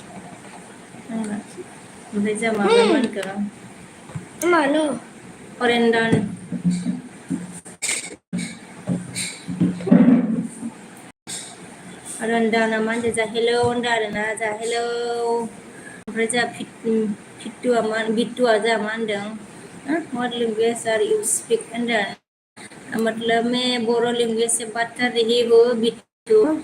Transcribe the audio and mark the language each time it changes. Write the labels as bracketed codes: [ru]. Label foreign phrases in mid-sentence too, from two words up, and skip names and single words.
[brx] ओमफ्राय जों माबा मोनगोन मानो अरेन्दन रन्दाना मा होनदों जा हेलौ होनदों आरोना जा हेलौ ओमफ्राय जा बिट्टुआ जा मा होनदों [en] what language are you speak [brx] होनदों [hi] मतलब मैं बोरो लैंग्वेज से बात कर रही हूँ [brx] बिट्टू